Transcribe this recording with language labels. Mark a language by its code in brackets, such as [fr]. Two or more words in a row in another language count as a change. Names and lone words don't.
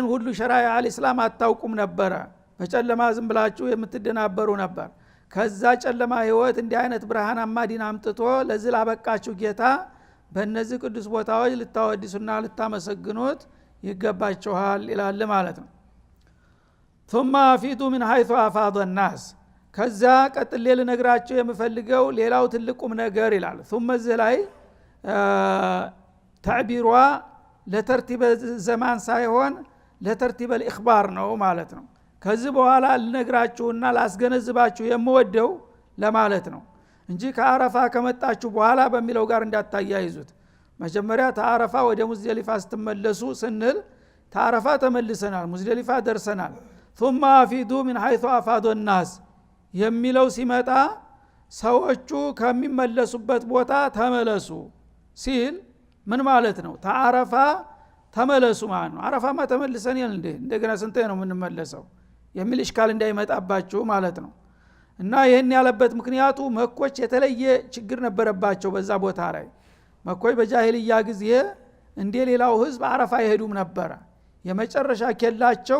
[am] ሁሉ [ar] شرائع الإسلام [am] አታውቁም ነበረ፣ በጨለማ ዝም ብላችሁ የምትደናበሩ ነበር። ከዛ ጨለማ ህይወት እንዲህ አይነት ብርሃናማ ዲን አምጥቶ ለዚህ ላበቃችሁ ጌታ በእነዚህ ቅዱስ ቦታዎች ልታወድሱና ልታመሰግኑት ይገባችኋል ይላል ማለት ነው። [ar] ثم افيدوا من حيث افاض الناس [am] ከዛ ቀጥሌ ልነግራችሁ የምፈልገው ሌላው ትልቁም ነገር ይላል። ثم እዚህ ላይ ተዕቢሯ [ar] للترتيب الزمان [am] ሳይሆን [ar] للترتيب الإخبار [am] ነው ማለት ነው። ከዚህ በኋላ ልነግራችሁና ላስገነዝባችሁ የምወደው ለማለት ነው እንጂ ከአረፋ ከመጣችሁ በኋላ በሚለው ጋር እንዳታያይዙት። መጀመሪያ ተአረፋ ወደ ሙዝደሊፋ ስትመለሱ ስንል ታረፋ ተመልሰናል ሙዝደሊፋ ደርሰናል [ar] ثم افيدوا من حيث افاض الناس [am] የሚለው ሲመጣ ሰዎቹ ከሚመለሱበት ቦታ ተመለሱ ሲል ምን ማለት ነው? ታረፋ ተመለሱ ማለት ነው። አረፋማ ተመልሰን እንደገና ስንቴ ነው የምንመለሰው የሚል እሽካል እንዳይመጣባችሁ ማለት ነው። እና ይሄን ያለበት ምክንያቱ መኮች የተለየ ችግር ነበረባቸው በዛ ቦታ ላይ። መኮች በጃሂልያ ጊዜ እንደ ሌላው ህዝብ አረፋ ይሄዱም ነበር። የመጨረሻ ኬላቸው